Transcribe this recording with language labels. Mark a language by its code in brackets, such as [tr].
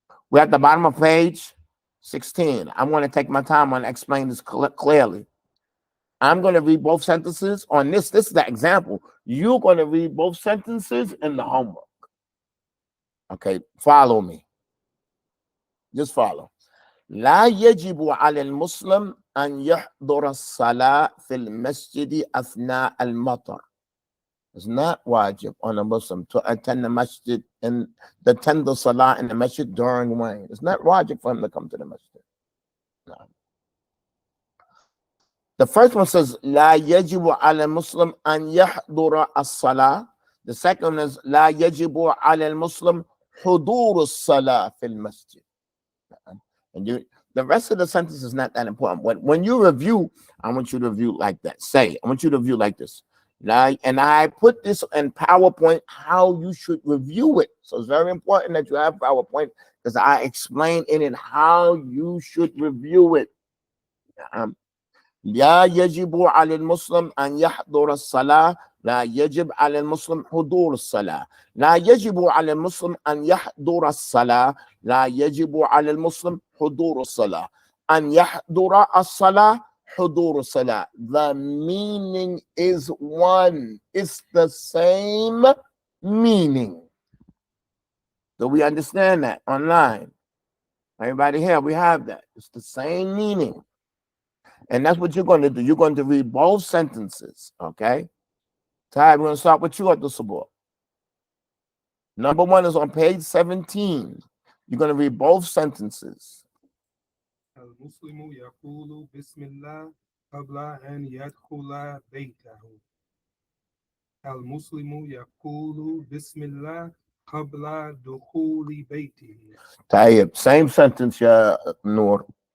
[en] We're at the bottom of page 16. I'm going to take my time on explaining this clearly. I'm going to read both sentences on this. This is the example. You're going to read both sentences in the homework. Okay, follow me. Just follow. [ar] لا يجب على المسلم أن يحضر الصلاة في المسجد أثناء المطر. [en] It's not wajib on a Muslim to attend the masjid and attend the salah in the masjid during rain. It's not wajib for him to come to the masjid. No. The first one says, [ar] لا يجب على المسلم أن يحضر الصلاة. [en] The second one is, [ar] لا يجب على المسلم حضور الصلاة في المسجد. [en] And the rest of the sentence is not that important. When you review, I want you to review like that. I want you to review like this. And I put this in PowerPoint, how you should review it. So it's very important that you have PowerPoint, because I explain in it how you should review it. [ar] لا يجب على المسلم أن يحضر الصلاة. لا يجب على المسلم حضور الصلاة. لا يجب على المسلم أن يحضر الصلاة. لا يجب على المسلم حضور الصلاة. أن يحضر الصلاة حضور الصلاة. [en] The meaning is one. It's the same meaning. Do we understand that online? Everybody here, we have that. It's the same meaning. And that's what you're going to do. You're going to read both sentences, okay? Ty, we're going to start with you at the support. Number one is on page 17. You're going to read both sentences. [ar] المسلم يقول بسم الله قبل أن يدخل بيته. المسلم يقول بسم الله قبل دخول بيته. طيب, [en] same sentence, يا نور.